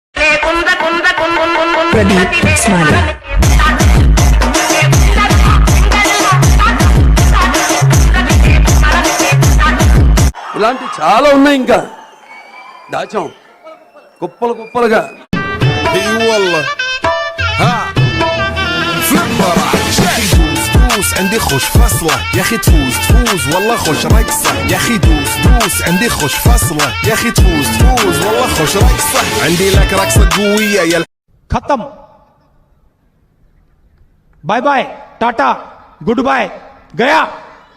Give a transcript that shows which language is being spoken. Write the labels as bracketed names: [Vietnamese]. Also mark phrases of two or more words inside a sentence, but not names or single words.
[Telugu] ప్రదీప్ స్మైల్. ఇలాంటి చాలా ఉన్నాయి, ఇంకా దాచాం కుప్పలు కుప్పలుగా. [Arabic] عندي خوش فصلة يا اخي تفوز تفوز والله خوش رقصة يا اخي دوس دوس عندي خوش فصلة يا اخي تفوز تفوز والله خوش رقصة عندي لك رقصة قوية يا [English] खत्म. bye bye tata good bye गया.